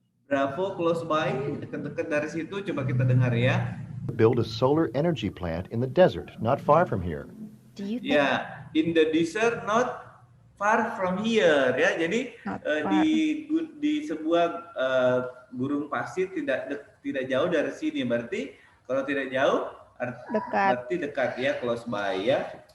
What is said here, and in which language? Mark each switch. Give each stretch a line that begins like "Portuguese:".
Indonesian: Bravo,
English: close by,
Indonesian: dekat-dekat dari situ. Coba kita dengar ya.
English: build a solar energy plant in the desert, not far from here. Do you think... Yeah, in the desert, not far from here.
Indonesian: Ya, jadi di sebuah gurun pasir tidak jauh dari sini. Berarti kalau tidak jauh, berarti dekat ya,
English: close by
Indonesian: ya.